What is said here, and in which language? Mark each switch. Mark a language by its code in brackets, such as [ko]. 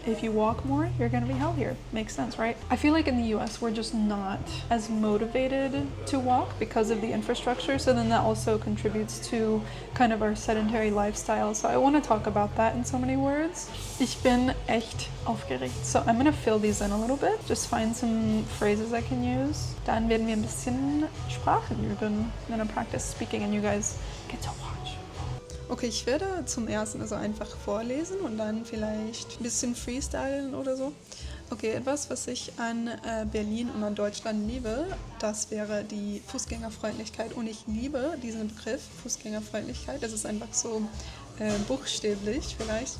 [en] If you walk more, you're going to be healthier. Makes sense, right? I feel like in the US we're just not as motivated to walk because of the infrastructure, so then that also contributes to kind of our sedentary lifestyle. So I want to talk about that in so many words. [de] Ich bin echt aufgeregt. [en] So I'm going to fill these in a little bit. Just find some phrases I can use. [de] Dann werden wir ein bisschen Sprachen üben. [en] I'm gonna practice speaking and you guys get to watch. [de] Okay, ich werde zum ersten also einfach vorlesen und dann vielleicht ein bisschen freestylen oder so. Okay, etwas, was ich an Berlin und an Deutschland liebe, das wäre die Fußgängerfreundlichkeit. Und ich liebe diesen Begriff Fußgängerfreundlichkeit. Das ist einfach so buchstäblich vielleicht.